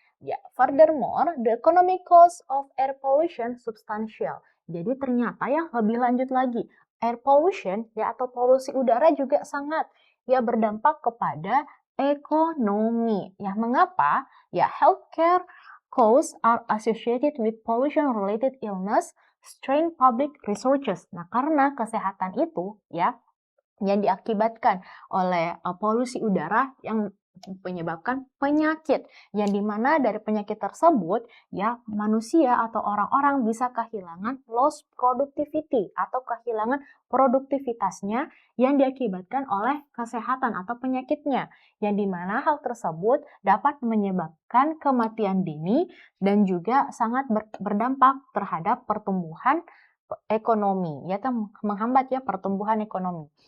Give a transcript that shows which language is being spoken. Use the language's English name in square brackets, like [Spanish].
[English] Ya, furthermore, the economic cost of air pollution substantial. [Indonesian] Jadi ternyata ya lebih lanjut lagi, air pollution ya atau polusi udara juga sangat ya berdampak kepada ekonomi. Ya, mengapa? [English] Ya, healthcare costs are associated with pollution-related illness, strain public resources. [Indonesian] Nah, karena kesehatan itu ya yang diakibatkan oleh polusi udara yang menyebabkan penyakit, yang dimana dari penyakit tersebut ya manusia atau orang-orang bisa kehilangan [English] loss productivity [Indonesian] atau kehilangan produktivitasnya yang diakibatkan oleh kesehatan atau penyakitnya, yang dimana hal tersebut dapat menyebabkan kematian dini dan juga sangat berdampak terhadap pertumbuhan ekonomi, ya menghambat ya pertumbuhan ekonomi.